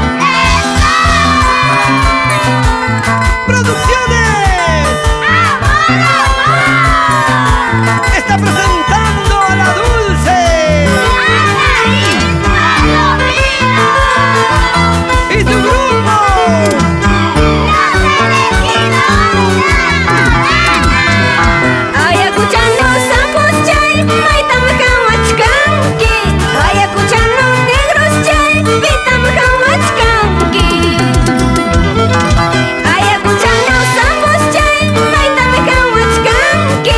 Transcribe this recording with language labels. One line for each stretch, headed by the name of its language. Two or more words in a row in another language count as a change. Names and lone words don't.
Spanish: ¡Eso! Producciones está presentando a la Dulce y su grupo. Ayacuchano sapos
Quechua: chay, maitam kamachkanki.
Spanish: Ayacuchano negros
Quechua: chay, vitam kamachkanki.
Spanish: Ayacuchano sapos
Quechua: chay, maitam kamachkanki.